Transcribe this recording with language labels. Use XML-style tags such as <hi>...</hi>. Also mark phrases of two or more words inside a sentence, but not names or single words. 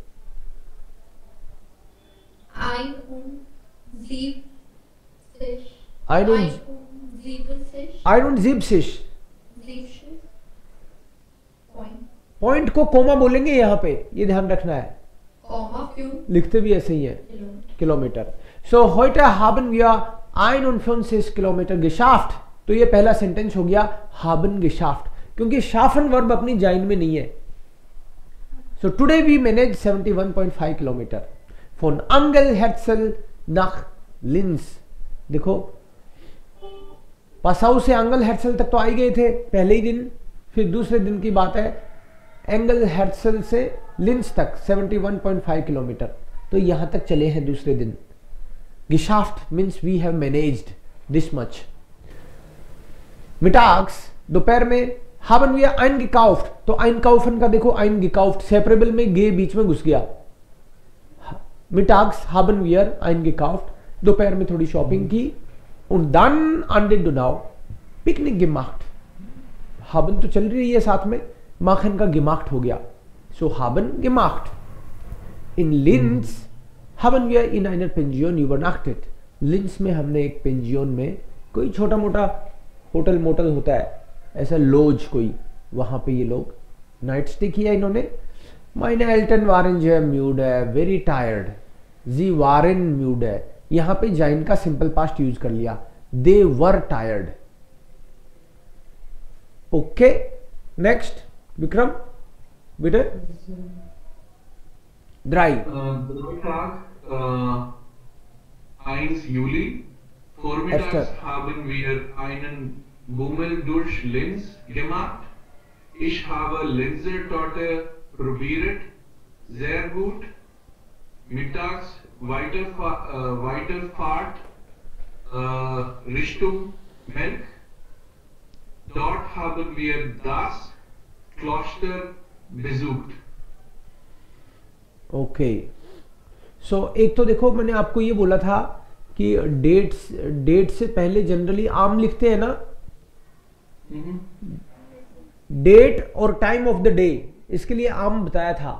<hi>71 पॉइंट को कोमा बोलेंगे यहाँ पे, ये ध्यान रखना है। लिखते भी ऐसे ही है, किलोमीटर। सो</hi> <de>heute haben wir 51 Kilometer geschafft,</de> <hi>तो ये पहला सेंटेंस हो गया</hi> <de>haben geschafft,</de> <hi>क्योंकि schaffen वर्ब अपनी जाइन में नहीं है।</hi> <en>so today we manage 71.5 kilometer</en> <de>von Angelherzl nach Linz।</de> <hi>देखो पासाउ से एंगलहेर्सल तक तो आ ही गए थे पहले ही दिन, फिर दूसरे दिन की बात है एंगलहेर्सल से लिंस तक 71.5 किलोमीटर, तो यहां तक चले हैं दूसरे दिन।</hi> <en>geschafft means we have managed this much।</en> <de>मिटाग्स</de> <hi>दोपहर में</hi> <de>haben wir eingekauft,</de> <hi>तो einkaufen का देखो eingekauft सेपरेबल में गे बीच में घुस गया।</hi> <de>मिटाग्स haben wir eingekauft,</de> <hi>दोपहर में थोड़ी शॉपिंग की।</hi> <de>und dann an den Donau Picknick gemacht, haben</de> <hi>तो चल रही है साथ में, machen का gemacht हो गया,</hi> <de>so haben gemacht। in Linz haben wir in einer Pension übernachtet,</de> <hi>लिंस में हमने एक पेंजियन में, कोई छोटा मोटा</hi> <en>hotel motel</en> <hi>होता है ऐसा लॉज कोई, वहां पे ये लोग</hi> <en>night stay</en> <hi>किया इन्होंने।</hi> <de>meine Eltern waren sehr müde,</de> <en>very tired,</en> <de>sie waren müde,</de> <hi>यहां पे जाइन का</hi> <en>simple past</en> <hi>यूज कर लिया,</hi> <en>they were tired। okay next विक्रम बिटे।</en> <de>ड्राई Donnerstag, 1 Juli. Vormittags haben wir einen Bummel durch Linz gemacht. Ich habe Linzer Torte probiert, sehr gut. Mittags Weiterfahrt Richtung Melk. Dort haben wir das Kloster besucht।</de> <en>okay so</en> <hi>एक तो देखो मैंने आपको ये बोला था कि डेट से पहले जनरली आम लिखते हैं ना, डेट और</hi> <en>time of the day,</en> <hi>इसके लिए आम बताया था।</hi>